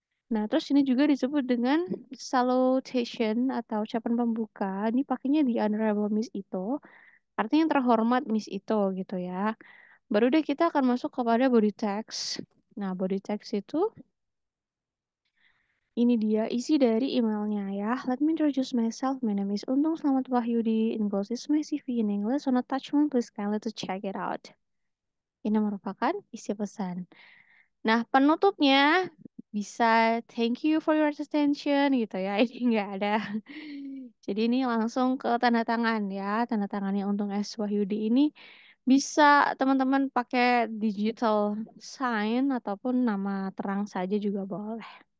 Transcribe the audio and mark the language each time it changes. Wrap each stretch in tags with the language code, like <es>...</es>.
<id>Nah, terus ini juga disebut dengan salutation atau ucapan pembuka. Ini pakainya di Honorable Miss Ito. Artinya yang terhormat Miss Ito gitu ya. Baru deh kita akan masuk kepada body text. Nah, body text itu ini dia isi dari emailnya ya.</id> <en>Let me introduce myself. My name is Untung Selamat Wahyudi. Enclosed is my CV in English on attachment. Please kindly to check it out.</en> <id>Ini merupakan isi pesan. Nah, penutupnya bisa</id> <en>thank you for your attention</en> <id>gitu ya. Ini nggak ada. Jadi ini langsung ke tanda tangan ya. Tanda tangannya Untung S. Wahyudi ini bisa teman-teman pakai digital sign ataupun nama terang saja juga boleh.</id>